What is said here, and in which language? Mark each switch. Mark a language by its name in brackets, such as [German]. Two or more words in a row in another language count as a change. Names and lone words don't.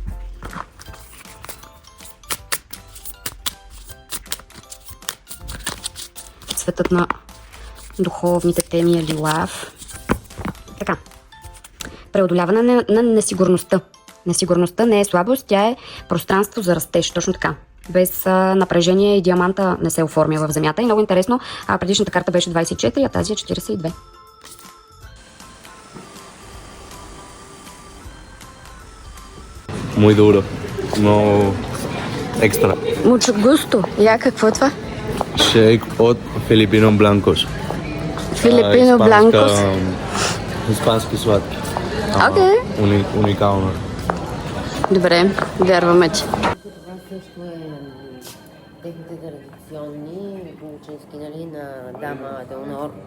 [Bulgarian] Цветът на духовните теми е лилав. Така. Преодоляване на несигурността. Несигурността не е слабост, тя е пространство за растеж. Точно така. Без напрежение и диаманта не се оформя в земята. И много интересно, предишната карта беше 24, а тази е 42. [Spanish] Muy duro. No extra. Mucho gusto. [Bulgarian] Я, какво е това? Shake от Filipino Blancos. Филипино Бланкос. Испански сладки. Окей. Уникално. Добре, вярваме ти. Това също е техните традиционни полученски, нали, на дама Деонор.